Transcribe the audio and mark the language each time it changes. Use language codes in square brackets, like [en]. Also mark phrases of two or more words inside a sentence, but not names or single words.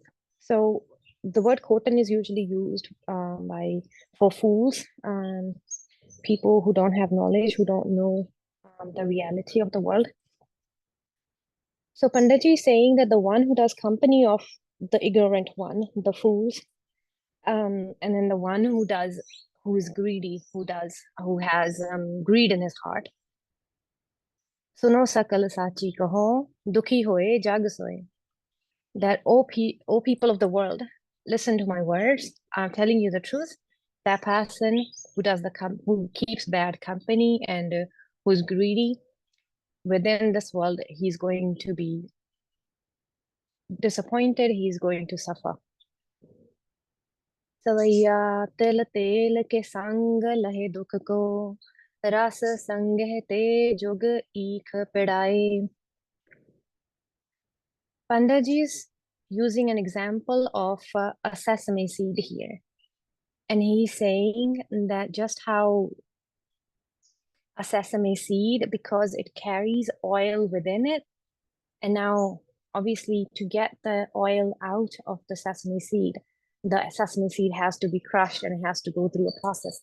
[en] So the word khotan is usually used for fools and people who don't have knowledge, who don't know the reality of the world. So Panditji is saying that the one who does company of the ignorant one, the fools, and then the one who is greedy, who has greed in his heart. [pa] ਸੁਣੋ ਸਕਲ ਸੱਚੀ ਕਹੋ, ਦੁਖੀ ਹੋਏ ਜਗ ਸੋਏ. [en] That O people of the world, listen to my words. I'm telling you the truth. That person who keeps bad company and who's greedy within this world, he's going to be disappointed. He's going to suffer. [pa] ਸਵੈਯਾ ਤੇਲ ਤੇਲ ਕੇ ਸੰਗ ਲਹੇ ਦੁਖ ਕੋ, ਰਸ ਸੰਗ ਤੇ ਜੁਗ ਇਕ ਪੇਡਈ. [en] Pandaji is using an example of a sesame seed here. And he's saying that just how a sesame seed, because it carries oil within it, and now obviously to get the oil out of the sesame seed has to be crushed and it has to go through a process.